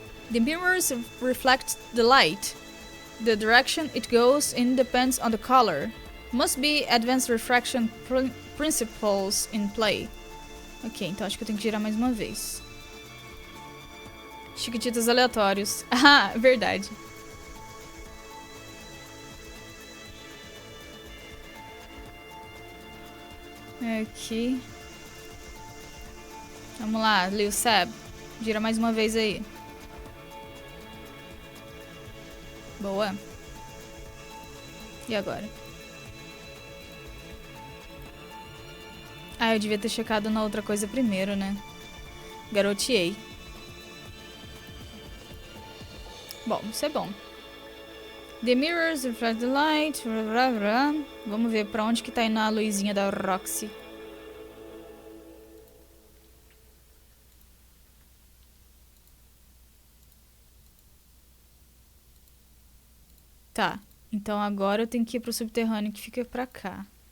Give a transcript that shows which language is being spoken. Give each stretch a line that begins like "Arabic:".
English: The mirrors reflect the light. The direction it goes in depends on the color. Must be advanced refraction principles in play.
Portuguese: Ok, então acho que eu tenho que girar mais uma vez. Chiquititas aleatórios. Ah, verdade. Aqui. Vamos lá, Lil Seb. Gira mais uma vez aí. Boa. E agora? Ah, eu devia ter checado na outra coisa primeiro, né? Garoteei. Bom, isso é bom.
English: The mirrors reflect the light.
Portuguese: Vamos ver pra onde que tá indo a luzinha da Roxy. Tá, então agora eu tenho que ir pro subterrâneo que fica pra cá.